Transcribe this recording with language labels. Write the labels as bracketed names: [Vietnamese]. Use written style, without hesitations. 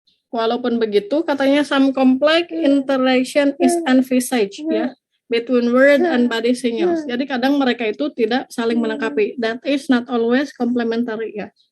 [Indonesian] Walaupun begitu, katanya [English] some complex interaction is envisaged ya, between word and body signals. [Indonesian] Jadi kadang mereka itu tidak saling melengkapi. [English] That is not always complementary ya.